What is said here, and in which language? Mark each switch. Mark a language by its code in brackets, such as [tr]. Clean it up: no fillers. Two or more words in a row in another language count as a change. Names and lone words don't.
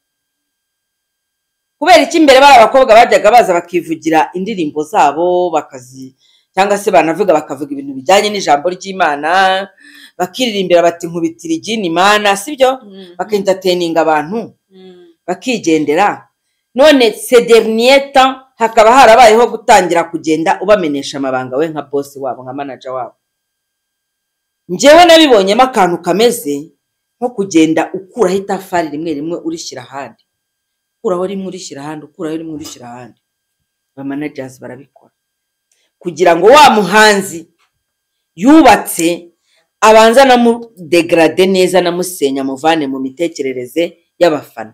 [rw] Kubera iki imbere bari abakobwa bajyaga baza bakivugira indirimbo zabo bakazi, cyangwa se banavuga bakavuga ibintu bijyanye n'ijambo ry'Imana, bakiririmbira bati nkubitira igini Imana, sibyo? Bakentertaininga abantu bakigendera. None [fr] ces derniers temps [rw] hakaba harabayeho gutangira kugenda ubamenesha amabanga we nka boss wabo, nka manager wabo. Njyewe nabibonyemo akantu kameze nko kugenda ukuraho itafari rimwe rimwe urishyira ahandi, ukuraho rimwe urishyira ahandi, ukuraho rimwe urishyira ahandi. Ba managers barabikora kugira ngo wa muhanzi yubatse abanza namudegrade neza, namusenya, muvane mu mitekerereze y'abafana.